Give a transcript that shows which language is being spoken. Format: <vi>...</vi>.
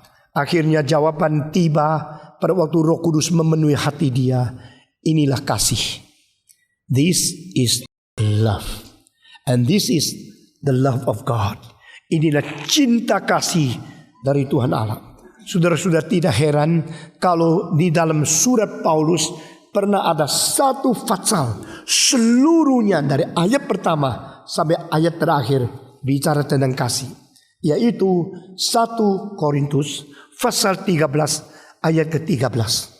<id>Akhirnya jawaban tiba pada waktu Roh Kudus memenuhi hati dia. Inilah kasih.</id> <en>This is love. And this is the love of God.</en> <id>Inilah cinta kasih dari Tuhan Allah. Saudara-saudara, tidak heran kalau di dalam surat Paulus pernah ada satu pasal seluruhnya dari ayat pertama sampai ayat terakhir bicara tentang kasih, yaitu 1 Korintus pasal 13 ayat ke-13.</id>